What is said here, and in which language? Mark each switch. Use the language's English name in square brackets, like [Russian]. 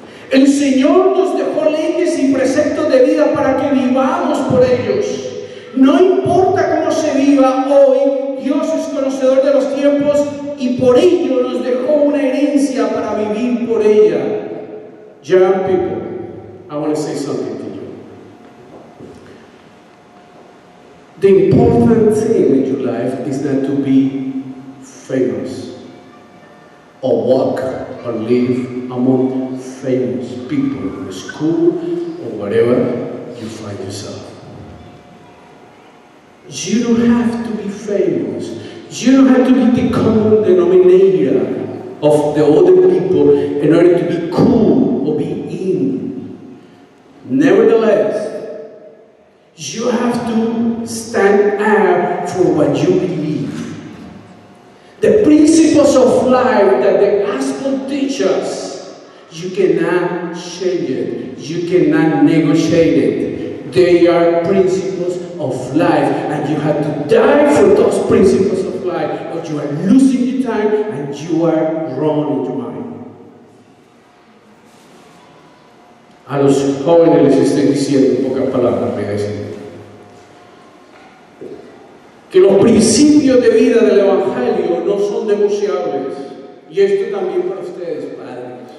[Spanish] El Señor nos dejó leyes y preceptos de vida para que vivamos por ellos. No importa cómo se viva hoy, Dios es conocedor de los tiempos y por ello nos dejó una herencia para vivir por ella. [English] Young people, I want to say something to you. The important thing in your life is not to be famous or walk or live among famous people in school or wherever you find yourself. You don't have to be famous. You don't have to be the common denominator of the other people in order to be cool or be in. Nevertheless, you have to stand out for what you believe. The principles of life that the gospel teaches, you cannot change it. You cannot negotiate it. They are principles of life, and you have to die for those principles of life, or you are losing your time and you are wrong in your mind. [Spanish] A los jóvenes les estoy diciendo en pocas palabras, voy a decir, que los principios de vida del Evangelio no son negociables, y esto también para ustedes, padres.